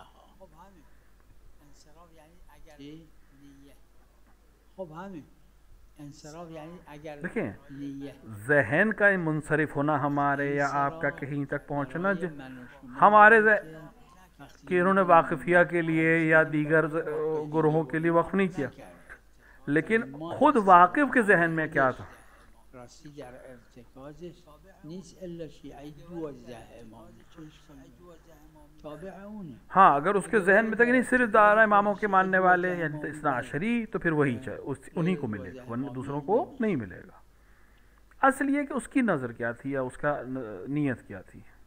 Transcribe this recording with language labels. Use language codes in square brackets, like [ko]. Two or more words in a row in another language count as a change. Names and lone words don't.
[ur] دیکھیں ذہن کا منصرف ہونا ہمارے یا آپ کا کہیں تک پہنچنا، ہمارے کہ انہوں نے واقفیہ کے لیے یا دیگر گروہوں کے لیے وقف نہیں کیا، لیکن خود واقف کے ذہن میں کیا تھا؟ [fa] راستی در ارتکازش نیست الا شیعه 12 امامه، چون تابع اونه. [ur] ہاں اگر اس کے ذہن میں تک نہیں صرف دائرہ اماموں کے ماننے والے یعنی اثنا عشری، تو پھر وہی انہی کو ملے گا، ورنہ دوسروں کو نہیں ملے گا۔ اصل یہ کہ اس کی نظر کیا تھی یا اس کا نیت کیا تھی۔